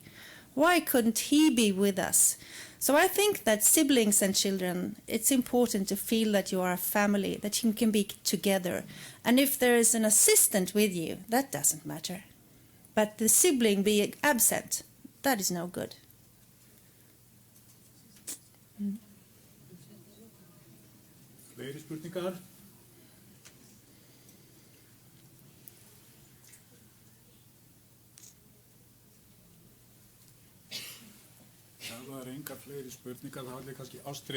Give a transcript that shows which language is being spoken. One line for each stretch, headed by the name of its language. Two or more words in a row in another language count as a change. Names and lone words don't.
English: Why couldn't he be with us? So I think that siblings and children, it's important to feel that you are a family, that you can be together. And if there is an assistant with you, that doesn't matter. But the sibling being absent, that is no good.
Icelandic: Fleiri spurningar? Það var engar fleiri spurningar, það var kannski Ástríð.